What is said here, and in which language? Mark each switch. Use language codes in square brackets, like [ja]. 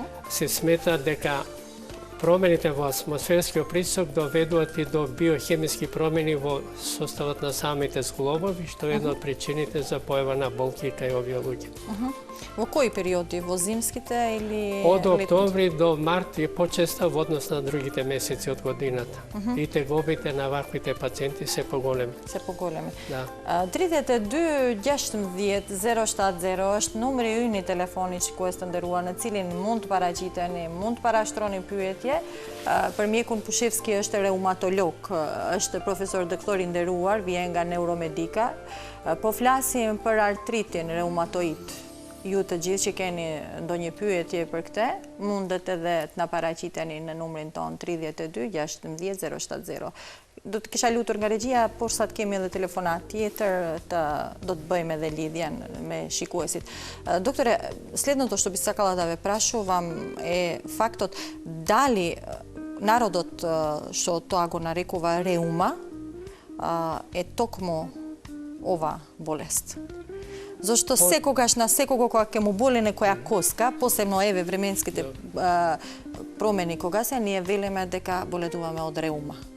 [mk] Се смета дека промените во атмосферскиот притисок доведуваат и до биохемиски промени во составот на самите зглобови, што е една од причините за појава на болки кај овие луѓе. Во кои периоди? Во зимските или Од летните? октомври до март е почеста во однос на другите месеци од годината. И тегобите на ваквите пациенти се поголеми. Се поголеми. Да. [sq] 32 16 070 është numri i yni telefoniç ku është nderuar, në cilin mund të paraqiteni, mund të parashtroni pyetje. Për mjekun Pushevski është reumatolog, është profesor doktor i nderuar, vjen nga Neuromedika. Po flasim për artritin reumatoid. Ju të gjithë që keni ndonjë pyetje për këtë, mundet edhe të na paraqiteni në numrin ton 32 16 070. Do të kisha lutur nga regjia, por sa të kemi edhe telefonat tjetër, do të bëjmë edhe lidhjen me shikuesit. [mk] Doktore, следното, што би сакала да ве прашувам е фактот дали народот што тоа го нарекува реума е токму ова болест. Зошто секогаш на секого кога ќе му боли некоја коска, посебно еве временските промени кога се, ние велиме дека боледуваме од реума.